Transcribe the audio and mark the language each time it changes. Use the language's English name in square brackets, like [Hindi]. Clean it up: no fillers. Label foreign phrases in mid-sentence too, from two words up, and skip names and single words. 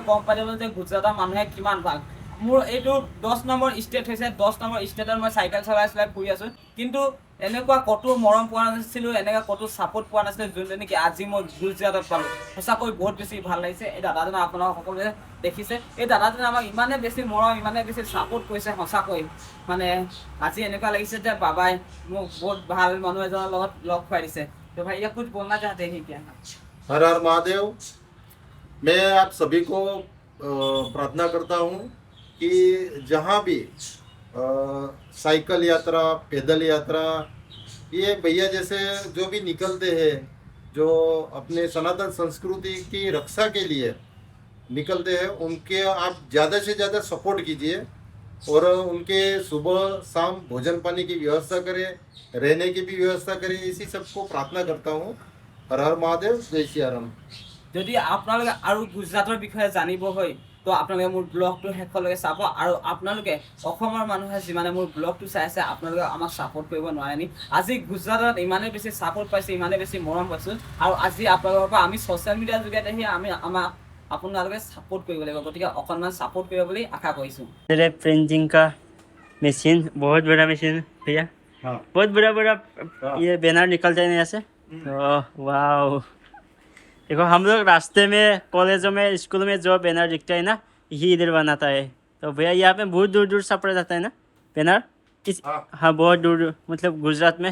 [Assamese] গম পাই যাব যে গুজৰাটৰ মানুহে কিমান ভাল মোৰ এইটো 10 নম্বৰ ষ্টেট হৈছে 10 নম্বৰ ষ্টেটত মই চাইকেল চলাই ফুৰি আছোঁ কিন্তু এনেকুৱা ক'তো মৰম পোৱা নাছিলোঁ এনেকুৱা ক'তো ছাপোৰ্ট পোৱা নাছিলোঁ যোনটো নেকি আজি মই গুজৰাটত পালোঁ সঁচাকৈ বহুত বেছি ভাল লাগিছে এই দাদাজনে আপোনালোক সকলোৱে দেখিছে এই দাদাজনে আমাক ইমানেই বেছি মৰম ইমানেই বেছি ছাপোৰ্ট কৰিছে সঁচাকৈ মানে আজি এনেকুৱা লাগিছে যে বাবাই মোক বহুত ভাল মানুহ এজনৰ লগত লগ খুৱাই দিছে [Hindi] तो भैया कुछ बोलना चाहते हैं क्या हर हर महादेव मैं आप सभी को प्रार्थना करता हूँ कि जहाँ भी साइकिल यात्रा पैदल यात्रा ये भैया जैसे जो भी निकलते हैं जो अपने सनातन संस्कृति की रक्षा के लिए निकलते हैं उनके आप ज़्यादा से ज़्यादा सपोर्ट कीजिए और उनके सुबह शाम भोजन पानी की व्यवस्था करें रहने की भी व्यवस्था करें इसी सबको प्रार्थना करता हूँ हर हर महादेव जय सियाराम [Assamese] যদি আপোনালোকে আৰু গুজৰাটৰ বিষয়ে জানিব হয় তো আপোনালোকে মোৰ ব্লগটো শেষলৈকে চাব আৰু আপোনালোকে অসমৰ মানুহে যিমানে মোৰ ব্লগটো চাই আছে আপোনালোকে আমাক ছাপোৰ্ট কৰিব নোৱাৰে নি আজি গুজৰাটত ইমানেই বেছি ছাপোৰ্ট পাইছোঁ ইমানেই বেছি মৰম পাইছোঁ আৰু আজি আপোনালোকৰ পৰা আমি ছ'চিয়েল মিডিয়াৰ যোগেদি আমি আমাক আপোনালোকে ছাপোৰ্ট কৰিব লাগিব গতিকে অকণমান ছাপোৰ্ট কৰিব বুলি আশা কৰিছোঁ [Hindi] प्रिंटिंग का मशीन बहुत बड़ा मशीन भैया हाँ बहुत बड़ा बड़ा हाँ। ये बैनर निकलता है यहाँ से तो वाह देखो हम लोग रास्ते में कॉलेजों में स्कूल में जो बैनर दिखता है ना यही इधर बनाता है तो भैया यहाँ पे बहुत दूर दूर छापा जाता है ना बैनर हाँ बहुत दूर मतलब गुजरात में